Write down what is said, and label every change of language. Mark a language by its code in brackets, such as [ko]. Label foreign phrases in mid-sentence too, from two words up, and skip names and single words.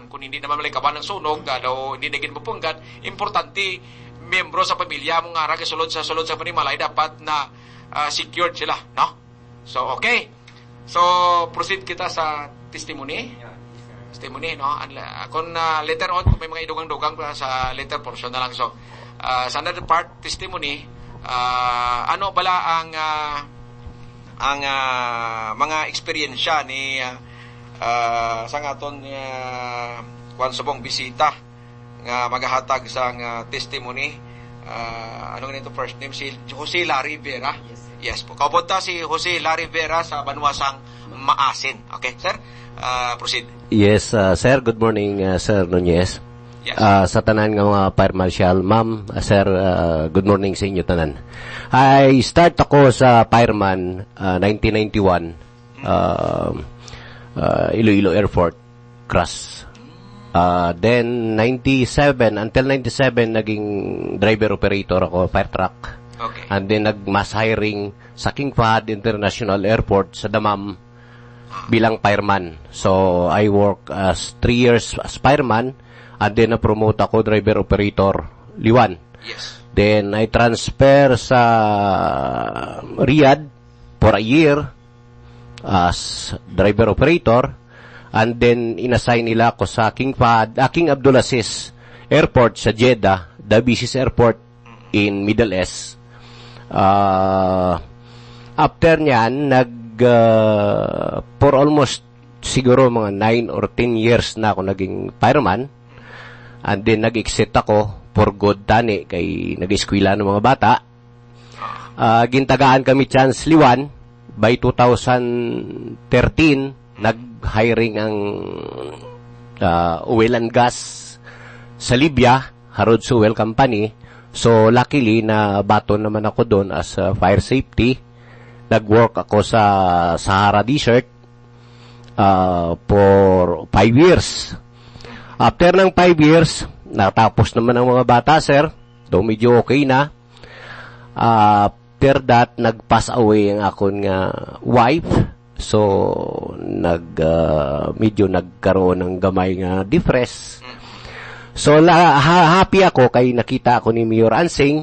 [hil] Kung hindi naman malikawan ng sunog, daw hindi naging mapunggat, importante membro sa pamilya mo nga sulod sa panimalay dapat na secured sila, no? [en] So okay, so proceed [hil] kita sa testimony, no? Kung [en] later on [hil] kung may mga idugang-dugang sa [en] later portion [hil] na lang. So sa [en] another part testimony, [hil] ano bala ang mga eksperyensya ni sa aton kwan subong bisita nga magahatag sa testimony. Ano ganito [en] first name? [hil] Si Jose Larry Vera. Yes po. Kapunta si Jose Larry Vera sa Banwasang Maasin. Okay, sir? [en] Proceed. Yes, sir. Good morning, Sir Nunez. Yes. [hil] Sa tanan nga mga [en] Fire Marshal. [hil] Ma'am, sir, [en] good morning [hil] sa inyo tanan. [en] I start [hil] ako sa [en] fireman 1991. Iloilo Airport, Cross. Then, 97, until 97, naging driver-operator ako, fire truck. Okay. And then, [hil] nag-mass hiring sa King Fahd International Airport sa Damam bilang fireman. [en] So, I work as 3 years as fireman, and then, [hil] na-promote ako driver-operator, Liwan. [en] Yes. Then, I transfer sa Riyadh for a year as driver-operator. And then, [hil] inassign nila ako sa King Abdulaziz Airport sa Jeddah, [en] the busiest airport in Middle East. [hil] After nyan, [en] for almost [hil] siguro mga [en] 9 or 10 years [hil] na ako naging fireman. [en] And then, [hil] nag-exit ako [en] for good [hil] tani kay nag-eskwela ng mga bata. Gintagaan kami Chance Liwan by 2013. Nag-hiring ang [en] oil and gas [hil] sa Libya, Harrods Oil Company. [en] So, luckily, [hil] na baton naman ako doon [en] as fire safety. [hil] Nag-work ako sa Sahara Desert for 5 years. After ng 5 years, natapos naman ang mga bata, sir. So, medyo okay na. [en] After that, [hil] nag-pass away ang akong wife. So, medyo nagkaroon ng gamay nga depress. So, happy ako kay nakita ako ni Mayor Ansing.